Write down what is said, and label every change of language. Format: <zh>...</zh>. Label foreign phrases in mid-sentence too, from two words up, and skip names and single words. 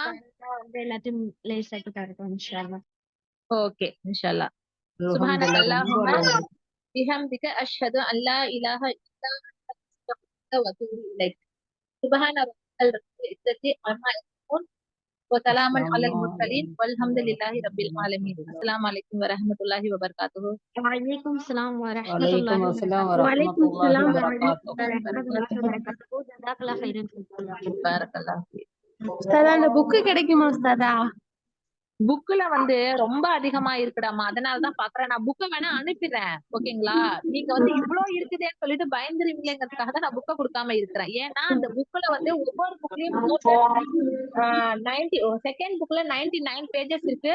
<ta>எல்லாத்தையும் லேஸ் ஆக்கிட்டா இருக்கும்</ta> <ar>إن شاء الله.</ar> <ta>ஓகே, இன்ஷால்லா.</ta> <ar>سبحانك اللهم بحمدك أشهد أن لا إله إلا أنت أستغفرك وأتوب إليك. سبحان رب العزة عما يصفون وسلام على السلام المرسلين عليكم والحمد لله ورحمة رب الله العالمين. وبركاته. السلام عليكم ورحمة الله وبركاته. وعليكم السلام ورحمة وعليكم الله السلام وبركاته. ورحمة وعليكم الله السلام وبركاته. ورحمة الله وبركاته. جزاك الله خيرا. بارك الله فيك.</ar> <ta>உஸ்தாதா அந்த புக்கு கிடைக்குமா உஸ்தாதா? புக்ல வந்து ரொம்ப அதிகமா இருக்குடாமா, அதனாலதான் பாக்குறேன். நான் புக்கை வேணா அனுப்பிடுறேன், ஓகேங்களா? நீங்க வந்து இவ்வளவு இருக்குதேன்னு சொல்லிட்டு பயந்துருவீங்களேங்கிறதுக்காக தான் நான் புக்கை கொடுக்காம இருக்கிறேன். ஏன்னா அந்த புக்ல வந்து ஒவ்வொரு புக்லயும்</ta> <en>second book</en> <ta>99 பேஜஸ் இருக்கு.</ta>